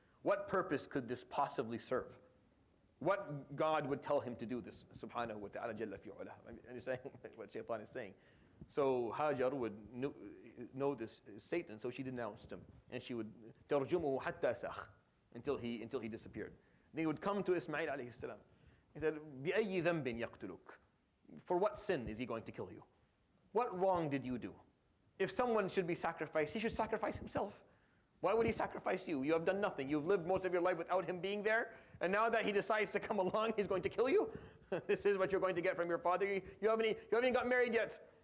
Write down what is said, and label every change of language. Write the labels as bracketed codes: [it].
[en] What purpose could this possibly serve? What God would tell him to do this? [ar] Subhanahu wa ta'ala jalla fi'ulah. [en] Understand what Shaitan is saying? So Hajar would know this Satan, so she denounced him. And she would [ar] تَرْجُمُهُ حَتَّى سَخ [en] until he disappeared. Then he would come to Ismail [ar] alayhi salam. [en] He said, [ar] بِأَيِّ ذَنْبٍ يَقْتُلُكَ? [en] For what sin is he going to kill you? What wrong did you do? If someone should be sacrificed, he should sacrifice himself. Why would he sacrifice you? You have done nothing. You've lived most of your life without him being there, and now that he decides to come along, he's going to kill you? This is what you're going to get from your father. You haven't even got married yet.